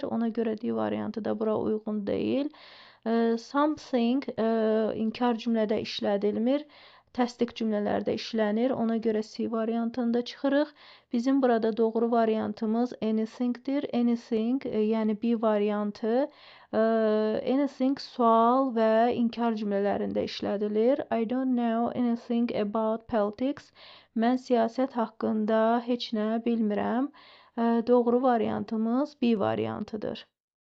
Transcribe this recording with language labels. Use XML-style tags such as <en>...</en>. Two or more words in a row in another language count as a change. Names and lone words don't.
<az>Ona görə D variantı da bura uyğun deyil. Something inkar cümlədə işlədilmir. Təsdiq cümlələrdə işlənir. Ona görə C variantında çıxırıq. Bizim burada doğru variantımız anythingdir. Anything, yəni B variantı. Anything sual və inkar cümlələrində işlədilir.</az> <en>I don't know anything about politics.</en> <az>Mən siyasət haqqında heç nə bilmirəm. Doğru variantımız B variantıdır.</az>